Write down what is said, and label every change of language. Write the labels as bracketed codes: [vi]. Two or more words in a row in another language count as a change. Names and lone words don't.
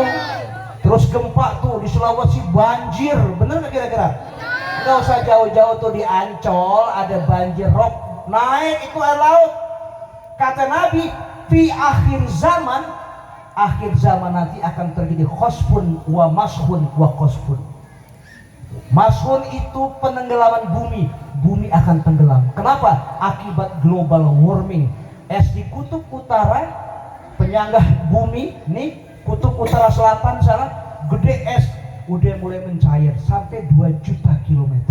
[id] Terus gempa tuh di Sulawesi, banjir, bener nggak kira-kira? Nggak usah jauh-jauh tuh di Ancol ada banjir rob, naik itu air laut. Kata Nabi, di akhir zaman nanti akan terjadi [ar] خسف ومسخ وخسف. [id] Mashun itu penenggelaman bumi akan tenggelam. Kenapa? Akibat [en] global warming. [id] Es di kutub utara, penyanggah bumi nih, kutub utara selatan sana, gede es, udah mulai mencair sampai 2 juta kilometer.